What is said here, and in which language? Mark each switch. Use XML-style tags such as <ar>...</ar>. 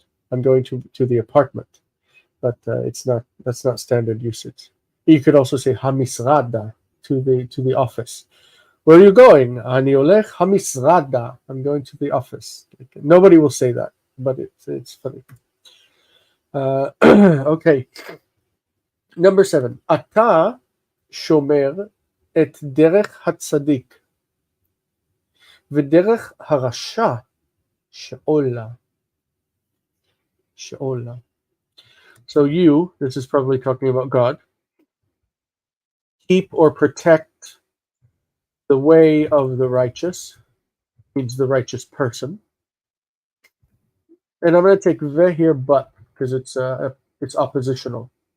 <en>I'm going to the apartment. But that's not standard usage. You could also say hamisrada, to the office. Where are you going?</en> <he>Ani olech hamisrada.</he> <en>I'm going to the office. Nobody will say that, but it's funny. Okay. Number 7.</en> <he>Ata shomer את דרך הצדיק ודרך הרשע שאולה.</he> <en>So you, this is probably talking about God, keep or protect the way of the righteous, means the righteous person. And I'm going to take ve here, but, because it's oppositional.</en>